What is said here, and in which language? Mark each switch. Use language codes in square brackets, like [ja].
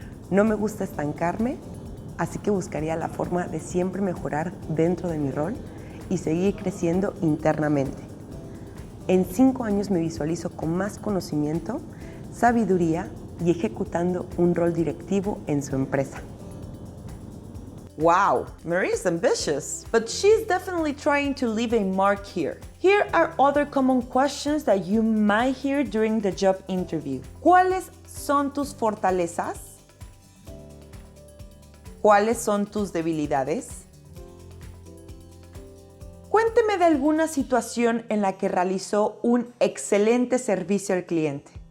[es] No me gusta estancarme, así que buscaría la forma de siempre mejorar dentro de mi rol y seguir creciendo internamente. En 5 años me visualizo con más conocimiento, sabiduría y ejecutando un rol directivo en su empresa. [en] wow, Maria's ambitious, but she's definitely trying to leave a mark here. Here are other common questions that you might hear during the job interview. [es] ¿Cuáles son tus fortalezas? ¿Cuáles son tus debilidades? Cuénteme de alguna situación en la que realizó un excelente servicio al cliente.